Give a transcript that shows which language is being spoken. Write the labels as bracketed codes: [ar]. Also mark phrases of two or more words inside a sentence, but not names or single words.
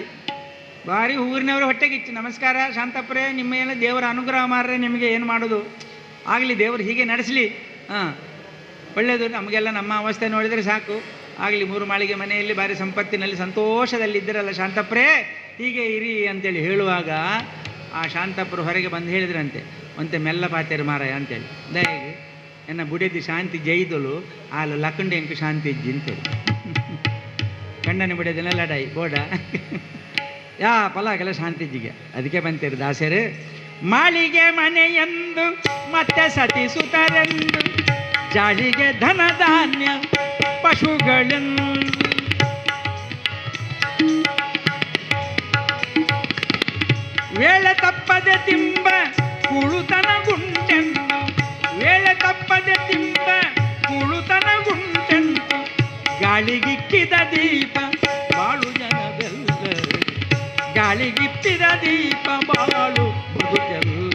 [kn] ಭಾರಿ ಊರಿನವರು ಹೊಟ್ಟೆಗಿಚ್ಚು, ನಮಸ್ಕಾರ ಶಾಂತಪ್ಪರೇ, ನಿಮ್ಮ ಏನು ದೇವರ ಅನುಗ್ರಹ ಮಾರ್ರೆ, ನಿಮಗೆ ಏನು ಮಾಡೋದು ಆಗಲಿ, ದೇವರು ಹೀಗೆ ನಡೆಸಲಿ, ಒಳ್ಳೆಯದು, ನಮಗೆಲ್ಲ ನಮ್ಮ ಅವಸ್ಥೆ ನೋಡಿದರೆ ಸಾಕು, ಆಗಲಿ. 3 ಮಾಳಿಗೆ ಮನೆಯಲ್ಲಿ ಭಾರಿ ಸಂಪತ್ತಿನಲ್ಲಿ ಸಂತೋಷದಲ್ಲಿದ್ದರಲ್ಲ ಶಾಂತಪ್ಪರೇ, ಹೀಗೆ ಇರಿ ಅಂತೇಳಿ ಹೇಳುವಾಗ ಆ ಶಾಂತಪ್ಪರು ಹೊರಗೆ ಬಂದು ಹೇಳಿದ್ರಂತೆ, [tcy] ಒಂತೆ ಮೆಲ್ಲ ಪಾತೇರು ಮಾರಾಯ ಅಂತೇಳಿ, ದಯಗೆ ಎನ್ನ ಬುಡೆದಿ ಶಾಂತಿ ಜೈದಲು ಆಲು ಲಕ್ಕಂಡೆ ಎಂಕು ಶಾಂತಿ ಇಜ್ಜಿ ಅಂತೇಳಿ. ಕಣ್ಣನೆ ಬುಡೆದಿನ ಲಡಾಯಿ ಬೋಡ ಯಾ ಪಲಾಗೆಲ್ಲ ಶಾಂತಿ ಇಜ್ಜಿಗೆ. [kn] ಅದಕ್ಕೆ ಬಂತೀರಿ ದಾಸರು, ಮಾಳಿಗೆ ಮನೆಯೆಂದು ಮತ್ತೆ ಸತಿಸುತ್ತರೆಂದು, ಜಾಳಿಗೆ ಧನ ಧಾನ್ಯ ಪಶುಗಳೆಂದು, ವೇಳೆ ತಪ್ಪದೆ ತಿಂಬ ಕುಳುತನ ಗುಂಟೆಂದು, ವೇಳೆ ತಪ್ಪದೆ ತಿಂಬ ಕುಳುತನ ಗುಂಟೆಂದು, ಗಾಳಿಗಿಕ್ಕಿದ ದೀಪ ಬಾಳು ಜನವೆಲ್ಲರು, ಗಾಳಿಗಿಪ್ಪಿದ ದೀಪ ಬಾಳು ಬದುಕೆಲ್ಲ.